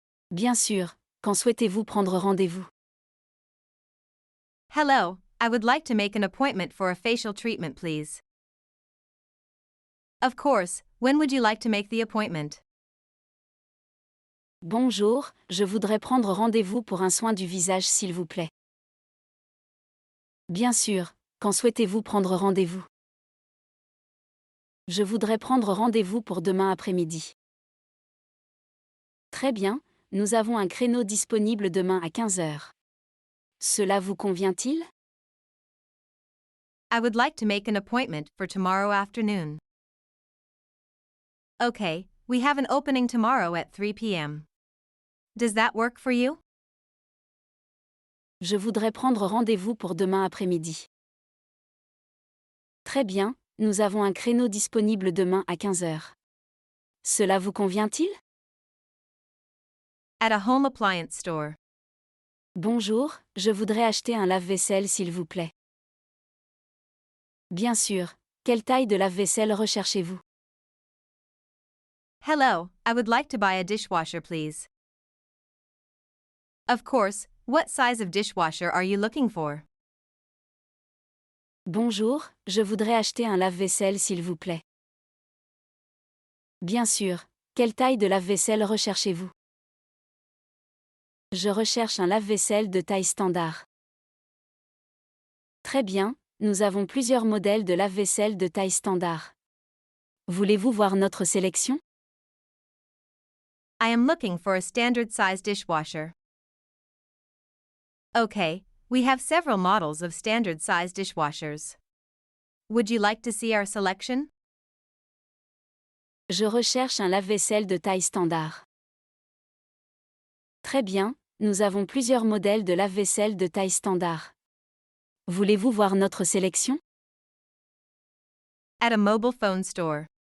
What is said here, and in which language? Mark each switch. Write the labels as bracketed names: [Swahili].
[French] Bien sûr, quand souhaitez-vous prendre rendez-vous? [English] Hello, I would like to make an appointment for a facial treatment, please. Of course, when would you like to make the appointment? [French] Bonjour, je voudrais prendre rendez-vous pour un soin du visage s'il vous plaît. Bien sûr, quand souhaitez-vous prendre rendez-vous? Je voudrais prendre rendez-vous pour demain après-midi. Très bien, nous avons un créneau disponible demain à 15 heures. Cela vous convient-il? [English] I would like to make an appointment for tomorrow afternoon. Okay, we have an opening tomorrow at 3 p.m. Does that work for you? [French] Je voudrais prendre rendez-vous pour demain après-midi. Très bien, nous avons un créneau disponible demain à 15 heures. Cela vous convient-il? [English] At a home appliance store. [French] Bonjour, je voudrais acheter un lave-vaisselle s'il vous plaît. Bien sûr, quelle taille de lave-vaisselle recherchez-vous? [English] Hello, I would like to buy a dishwasher, please. Of course, what size of dishwasher are you looking for? [French] Bonjour, je voudrais acheter un lave-vaisselle s'il vous plaît. Bien sûr, quelle taille de lave-vaisselle recherchez-vous? Je recherche un lave-vaisselle de taille standard. Très bien, nous avons plusieurs modèles de lave-vaisselle de taille standard. Voulez-vous voir notre sélection? [English] I am looking for a standard size dishwasher. Okay, we have several models of standard size dishwashers. Would you like to see our selection? [French] Je recherche un lave-vaisselle de taille standard. Très bien, nous avons plusieurs modèles de lave-vaisselle de taille standard. Voulez-vous voir notre sélection? [English] At a mobile phone store.